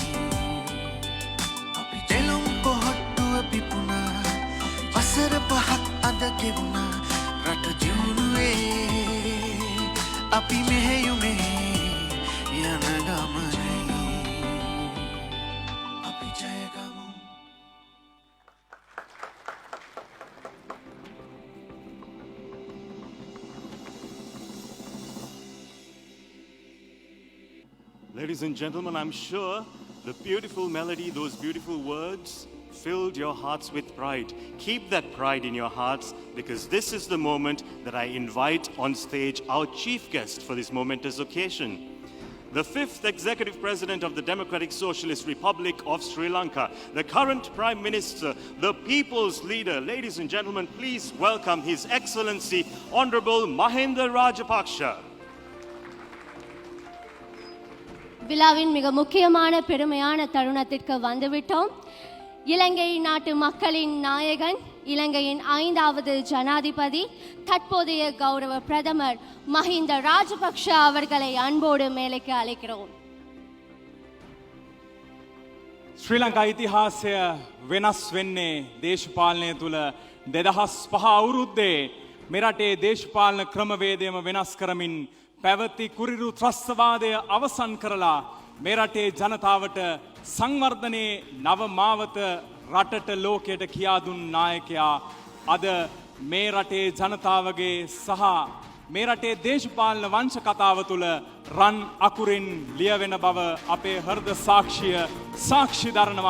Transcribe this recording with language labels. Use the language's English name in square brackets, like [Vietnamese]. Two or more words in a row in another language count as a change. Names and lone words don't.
[Sinhala] අපි නෙළුම් පොහොට්ටුව පිපුණා වසර 5ක් අද ගෙවුණා රට දියුණුවේ අපි මෙහෙයුමේ යන ගමනේ අපි ජයගමු [English] Ladies and gentlemen, I'm sure the beautiful melody, those beautiful words filled your hearts with pride. Keep that pride in your hearts because this is the moment that I invite on stage our chief guest for this momentous occasion. The 5th Executive President of the Democratic Socialist Republic of Sri Lanka, the current Prime Minister, the People's Leader. Ladies and gentlemen, please welcome His Excellency Honorable Mahinda Rajapaksa. [Tamil] விழாவின் மிக முக்கியமான பெருமையான தருணத்திற்கு வந்துவிட்டோம். இலங்கை நாட்டு மக்களின் நாயகன், இலங்கையின் 5வது ஜனாதிபதி, தற்போதைய கௌரவ பிரதமர் மஹிந்த ராஜபக்ஷ அவர்களை அன்போடு மேலைக்கு அழைக்கிறோம். [Sinhala] ශ්‍රී ලංකා ඉතිහාසය වෙනස් වෙන්නේ දේශපාලනය තුළ 2005 අවුරුද්දේ මෙරටේ දේශපාලන ක්‍රමවේදයම වෙනස් කරමින් පැවති කුරිරු ත්‍රස්තවාදය අවසන් කරලා මෙරටේ ජනතාවට සංවර්ධනයේ නව මාවත රටට ලෝකයට කියා දුන් නායකයා අද මේ රටේ ජනතාවගේ සහ මේ රටේ දේශපාලන වංශ කතාව තුළ රන් අකුරින් ලියවෙන බව අපේ හෘද සාක්ෂිය සාක්ෂි දරනවා.